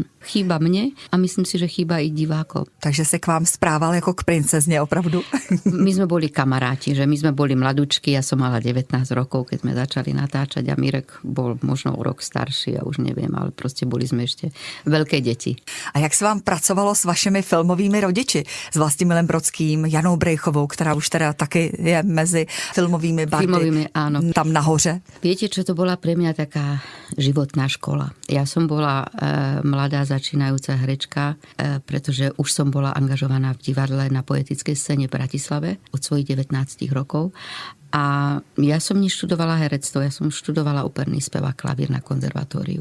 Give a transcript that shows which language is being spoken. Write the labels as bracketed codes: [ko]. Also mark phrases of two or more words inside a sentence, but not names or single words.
[sk] Chýba mne a myslím si, že chýba i divákom. [cs] Takže se k vám správal jako k princezne, opravdu? [sk] My sme boli kamaráti, že my sme boli mladúčky, ja som mala 19 rokov, keď sme začali natáčať a Mirek bol možno o rok starší, ja už neviem, ale proste boli sme ešte veľké deti. [cs] A jak se vám pracovalo s vašimi filmovými rodiči? S Vlastimilem Brodským, Janou Brejchovou, která už teda taky je mezi filmovými bardy. [sk] Filmovými, áno. [cs] Tam nahoře. [sk] Viete, čo to bola pre mňa taká životná škola? Ja som bola mladá začínajúca herečka, pretože už som bola angažovaná v divadle na poetickej scéne v Bratislave od svojich 19 rokov. A ja som neštudovala herectvo, ja som študovala operný spev a klavír na konzervatóriu.